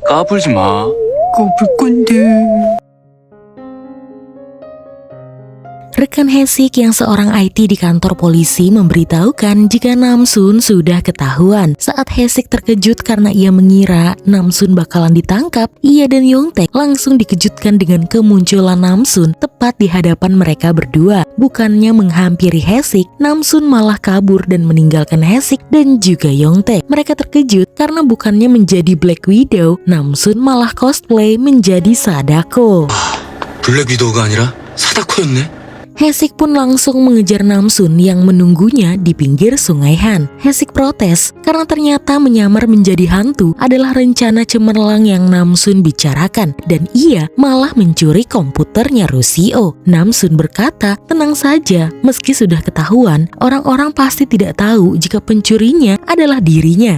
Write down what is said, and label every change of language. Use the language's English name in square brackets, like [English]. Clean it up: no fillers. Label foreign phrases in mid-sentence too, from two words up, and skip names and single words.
[Korean] 까불지 마. 까불 건데. [Indonesian] Rekan Haesik yang seorang IT di kantor polisi memberitahukan jika Namsun sudah ketahuan. Saat Haesik terkejut karena ia mengira Namsun bakalan ditangkap, ia dan Yongtaek langsung dikejutkan dengan kemunculan Namsun tepat di hadapan mereka berdua. Bukannya menghampiri Haesik, Namsun malah kabur dan meninggalkan Haesik dan juga Yongtaek. Mereka terkejut karena bukannya menjadi Black Widow, Namsun malah cosplay menjadi Sadako. [Korean] 블랙 위도우가 아니라 사다코였네. [Indonesian] Haesik pun langsung mengejar Namsun yang menunggunya di pinggir sungai Han. Haesik protes karena ternyata menyamar menjadi hantu adalah rencana cemerlang yang Namsun bicarakan dan ia malah mencuri komputernya Rusio. Namsun berkata, tenang saja, meski sudah ketahuan, orang-orang pasti tidak tahu jika pencurinya adalah dirinya.